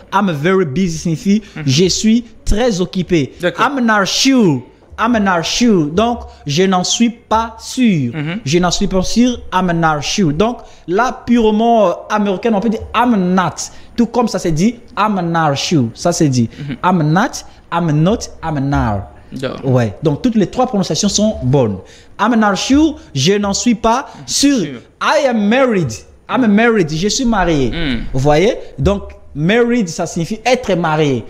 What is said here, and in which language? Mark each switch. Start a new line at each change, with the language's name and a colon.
English: I'm very busy
French: signifie je suis très occupé.
English: I'm not sure. I'm not sure.
French: Donc, je n'en suis pas sûr. Je n'en suis pas sûr.
English: I'm not sure.
French: Donc, là, purement américain, on peut dire
English: I'm not.
French: Tout comme ça se dit
English: I'm not sure.
French: Ça se dit
English: I'm not, I'm not, I'm not.
French: Ouais. Donc, toutes les trois prononciations sont bonnes.
English: I'm not sure.
French: Je n'en suis pas sûr.
English: I am married. I'm married.
French: Je suis marié. Vous voyez? Donc, married, ça signifie être marié.